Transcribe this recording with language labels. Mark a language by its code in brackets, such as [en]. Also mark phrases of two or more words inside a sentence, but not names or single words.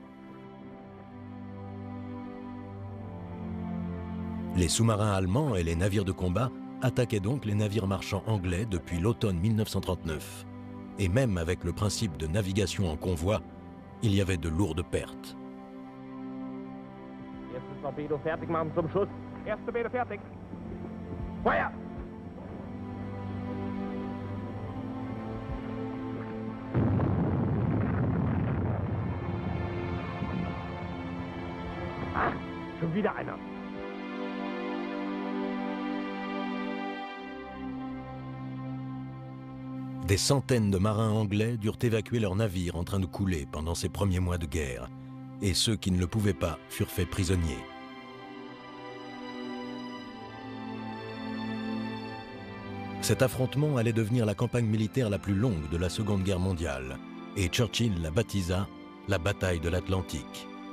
[fr] Les sous-marins allemands et les navires de combat attaquaient donc les navires marchands anglais depuis l'automne 1939. Et même avec le principe de navigation en convoi, il y avait de lourdes pertes. [de] Erstes Torpedo fertig machen zum Schuss. Erste Welle fertig. Feuer! Ah, schon wieder einer. [fr] Des centaines de marins anglais durent évacuer leurs navires en train de couler pendant ces premiers mois de guerre, et ceux qui ne le pouvaient pas furent faits prisonniers. Cet affrontement allait devenir la campagne militaire la plus longue de la Seconde Guerre mondiale, et Churchill la baptisa la bataille de l'Atlantique.